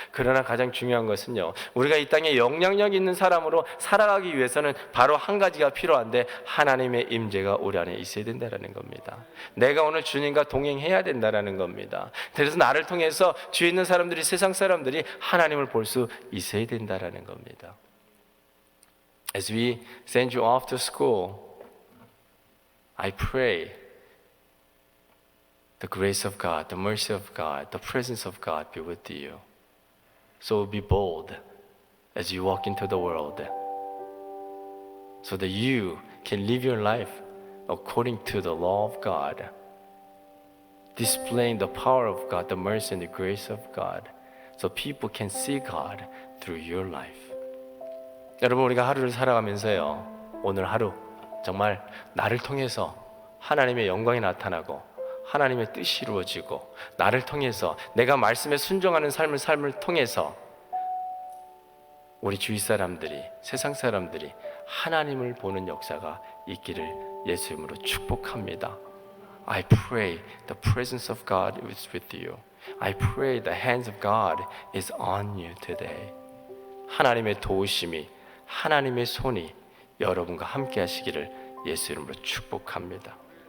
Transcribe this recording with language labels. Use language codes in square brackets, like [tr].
[ko] 그러나 가장 중요한 것은요, 우리가 이 땅에 영향력 있는 사람으로 살아가기 위해서는 바로 한 가지가 필요한데, 하나님의 임재가 우리 안에 있어야 된다는 겁니다. 내가 오늘 주님과 동행해야 된다는 겁니다. 그래서 나를 통해서 주위에 있는 사람들이, 세상 사람들이 하나님을 볼 수 있어야 된다는 겁니다. [en] As we send you off to school, I pray the grace of God, the mercy of God, the presence of God be with you. So be bold as you walk into the world, so that you can live your life according to the law of God, displaying the power of God, the mercy and the grace of God, so people can see God through your life. [ko] 여러분, 우리가 하루를 살아가면서요, 오늘 하루 정말 나를 통해서 하나님의 영광이 나타나고 하나님의 뜻이 이루어지고, 나를 통해서 내가 말씀에 순종하는 삶을 통해서 우리 주위 사람들이, 세상 사람들이 하나님을 보는 역사가 있기를 예수 이름으로 축복합니다. [en] I pray the presence of God is with you. I pray the hands of God is on you today. [ko] 하나님의 도우심이, 하나님의 손이 여러분과 함께 하시기를 예수 이름으로 축복합니다.